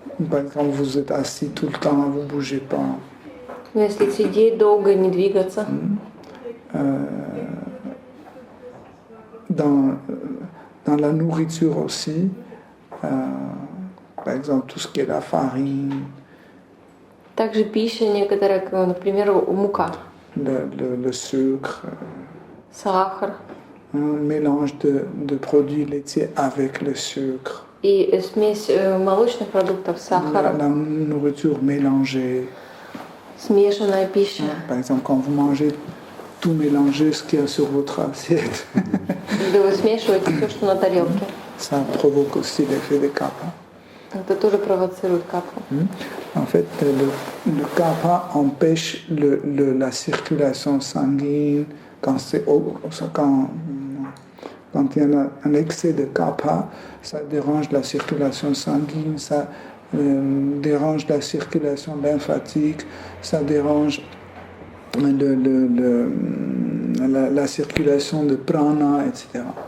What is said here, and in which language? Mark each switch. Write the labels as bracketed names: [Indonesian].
[French] Par exemple, vous êtes assis tout le temps, vous ne bougez pas. [Russian] Если сидеть долго, не двигаться. [French] Dans la nourriture aussi, par exemple, tout ce qui est la farine. [Russian] Также пища некоторая, например, мука. [French] Le sucre. [Russian] Сахар. [French] Un mélange de produits laitiers avec le sucre. [Russian] И смесь молочных продуктов с сахаром. [French] La nourriture mélangée. [Russian] Смешанная пища. [French] Par exemple, quand vous mangez tout mélangé, ce qu'il y a sur votre assiette. [Russian] Да вы смешиваете все, что на тарелке. [French] Ça provoque aussi l'effet de kapha. [Russian] Это тоже провоцирует капху. [French] En fait, le kapha empêche la circulation sanguine. Quand il y a un excès de kapha, ça dérange la circulation sanguine, ça dérange la circulation lymphatique, ça dérange la circulation de prana, etc.